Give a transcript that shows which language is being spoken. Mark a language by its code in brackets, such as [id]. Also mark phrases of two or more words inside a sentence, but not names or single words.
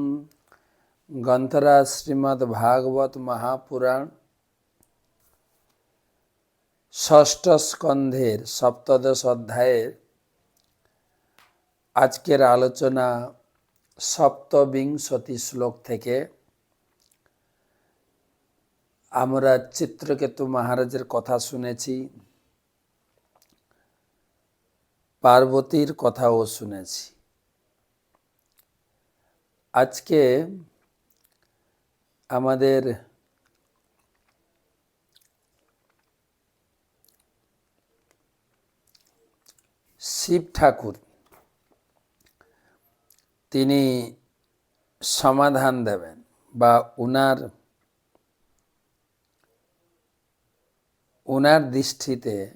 [bn] গ্রন্থরাজ শ্রীমদ্ ভাগবত মহাপুরাণ ষষ্ঠ স্কন্ধের সপ্তদশ অধ্যায়ের আজকের আলোচনা সপ্তবিংশতি শ্লোক থেকে আমরা চিত্রকেতু মহারাজের কথা শুনেছি, পার্বতীর কথাও শুনেছি। আজকে আমাদের শিব ঠাকুর তিনি সমাধান দেবেন বা উনার দৃষ্টিতে